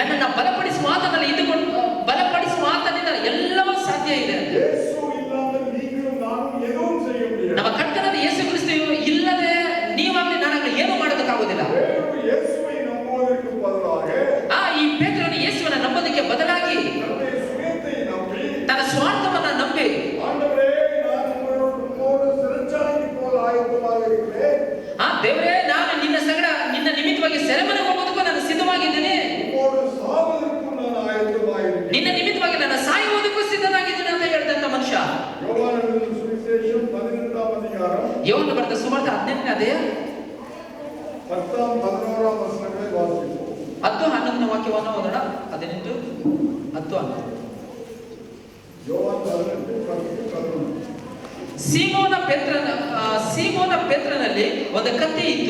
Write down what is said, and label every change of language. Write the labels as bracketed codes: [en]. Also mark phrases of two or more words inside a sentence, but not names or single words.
[kn] ಬಲಪಡಿಸುವ ಆತನಲ್ಲಿ ಇದ್ದುಕೊಂಡು ಬಲಪಡಿಸುವ ಆತನಿಂದ ಎಲ್ಲವೂ ಸಾಧ್ಯ ಇದೆ. [ta] இயேசு இல்லாமல் நீங்களும் நானும் எதுவும் செய்ய முடியாது. [kn] ನಮ್ಮ ಕರ್ತನಾದ ಯೇಸು ಕ್ರಿಸ್ತು ಇಲ್ಲದೆ ನೀವಾಗಲಿ ನಾನಾಗಲಿ ಏನು ಮಾಡೋದಕ್ಕಾಗೋದಿಲ್ಲ. [ta] பேதுரு இயேசுவை நம்புவதற்கு பதிலாக [kn] ಈ ಪೇತ್ರನು ಯೇಸುವನ್ನ ನಂಬೋದಕ್ಕೆ ಬದಲಾಗಿ [ta] தன்னுடைய சுயத்தை நம்பி [kn] ತನ್ನ ಸ್ವಾರ್ಥವನ್ನ ನಂಬಿ [ta] ஆண்டவரே நான் உங்களோடு சிறைச்சாலைக்கு போக ஆயத்தமாக இருக்கிறேன். [kn] ದೇವರೇ ನಾನು ನಿನ್ನ ನಿಮಿತ್ತವಾಗಿ ಸೆರೆಮನೆಗೆ ಹೋಗೋದಕ್ಕೂ ನಾನು ಸಿದ್ಧವಾಗಿದ್ದೇನೆ. [ta] உங்களோடு சாவதற்கும் நான் ஆயத்தமாக இருக்கிறேன். [kn] ನಿನ್ನ ನಿಮಿತ್ತವಾಗಿ ನಾನು ಸಾಯುವುದಕ್ಕೂ ಸಿದ್ಧನಾಗಿದ್ದೇನೆ ಅಂತ ಹೇಳ್ದಂತ ಮನುಷ್ಯ. [ta] யோவான் சுவிசேஷம் 12ஆம் அதிகாரம் [kn] ಯೋಹನ ಬರೆದ ಸುವಾರ್ತೆ 18ನೇ ಅಧ್ಯಾಯ 10-11 ವಚನங்களை ವಾಸಿಸೋಣ. 10-11 ವಾಕ್ಯವನ್ನು ಓದೋಣ. 18, 10, 11. [ta] யோவான் 18:10-11. [kn] ಸೀಮೋನ ಪೇತ್ರನಲ್ಲಿ ಒಂದು ಕತ್ತಿ ಇತ್ತು.